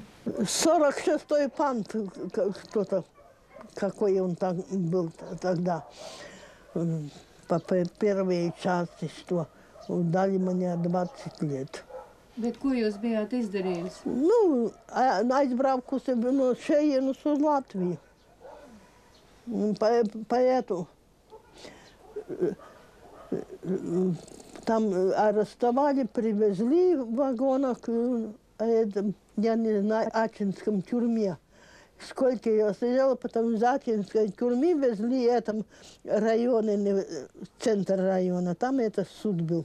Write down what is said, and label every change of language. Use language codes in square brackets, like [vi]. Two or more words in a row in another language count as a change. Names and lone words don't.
[ru] 46-й пант, кто-то, какой он там был тогда, по первой части, что дали мне 20 лет. [lv] Bet ko jūs bijāt izdarījis? Nu, aizbraukusi no šejienes uz Latviju. [ru] Поэтому там арестовали, привезли в вагонах, я не знаю, Ачинском тюрьме. Сколько я сидела, потом из Ачинской тюрьмы везли в этом районе, центр района, там это суд был.